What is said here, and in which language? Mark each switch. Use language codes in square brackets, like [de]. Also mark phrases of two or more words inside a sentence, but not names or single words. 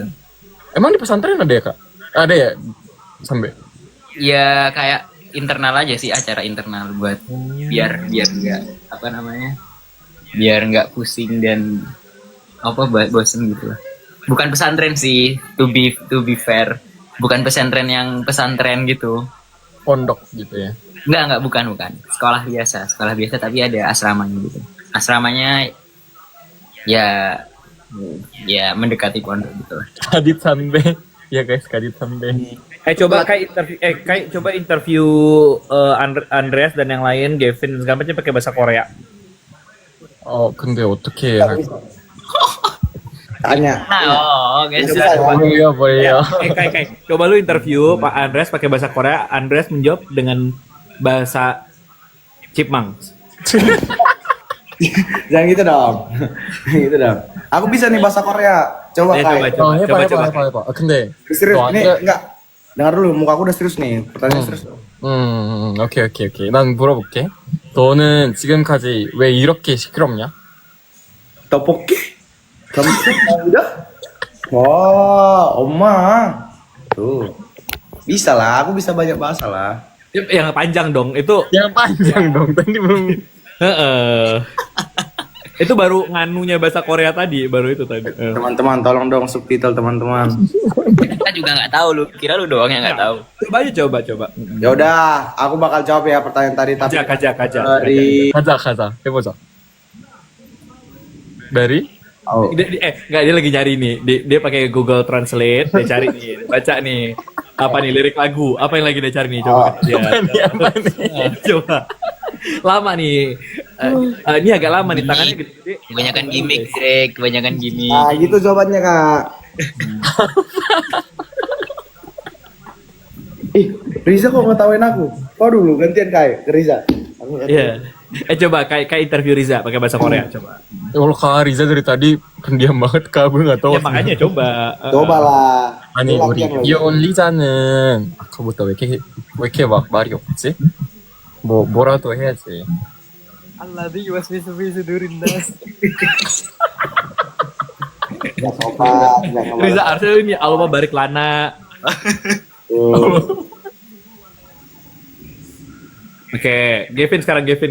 [id] Emang di pesantren ada ya, Kak? Ada ya? Sampai. Ya kayak internal aja sih, acara internal buat biar enggak biar nggak pusing dan bosen gitu lah. Bukan pesantren sih, [en] to be fair, [id] bukan pesantren yang pesantren gitu. Pondok gitu ya? Enggak, bukan. Sekolah biasa tapi ada asramanya gitu. Asramanya ya mendekati pondok gitu. Kadit sampai. Ya guys, Kadit sampai. Coba interview Andreas dan yang lain, Gavin segala macam pakai bahasa Korea. [ko] 근데 어떻게 해야 할까? [id] Tanya. Guys, Boleh. Coba lu interview Pak Andreas pakai bahasa Korea, Andreas menjawab dengan bahasa Chipmunks. Jangan gitu dong. Aku bisa nih bahasa Korea. Coba Kai. [ko] 해봐. 근데 [id] Serius, [ko] 너 [id] ini enggak. Dengar dulu, muka aku udah serius nih. Pertanyaan serius. [ko] 오케이. 난 물어볼게. 너는 지금까지 왜 이렇게 시끄럽냐? [id] Topoki? Kamu udah? Wah, Oma. Tuh. Bisa lah, aku bisa banyak bahasa lah. Yang panjang dong, itu. Yang panjang dong, tadi belum. Itu baru nganunya bahasa Korea tadi, baru itu tadi. Teman-teman, tolong dong subtitle teman-teman. kita juga nggak tahu, lu kira lu doang yang nggak tahu. Coba. Ya udah, aku bakal jawab ya pertanyaan tadi tapi [ko] Kaja. [id] dari [ko] 가자. 해보자. [id] dari? Enggak, dia lagi nyari nih. Dia pakai Google Translate, dia cari nih, baca nih. Apa nih lirik lagu? Apa yang lagi dia cari nih? Coba. Apa nih? Coba. Lama nih. Ini agak lama nih, tangannya gede. Kebanyakan gimmick, Greg. Kebanyakan gimmick. Nah, gitu jawabannya, Kak. Riza kok ngetawain aku? Kau dulu gantian Kai ke Riza. Iya. Coba kayak interview Riza pakai bahasa Korea coba. Kalau Kak Riza dari tadi pendiam banget, Kak, gue nggak tahu. Ya makanya coba. Cobalah. [ko] 아니 우리 이온 리자는 아까부터 왜 이렇게 막 말이 없지? 뭐라도 해야지. [ar] الذي يوسوس في صدور الناس. [id] Riza harusnya ini [ar] اللهم بارك لنا. [id] Oke, Gavin sekarang Gavin.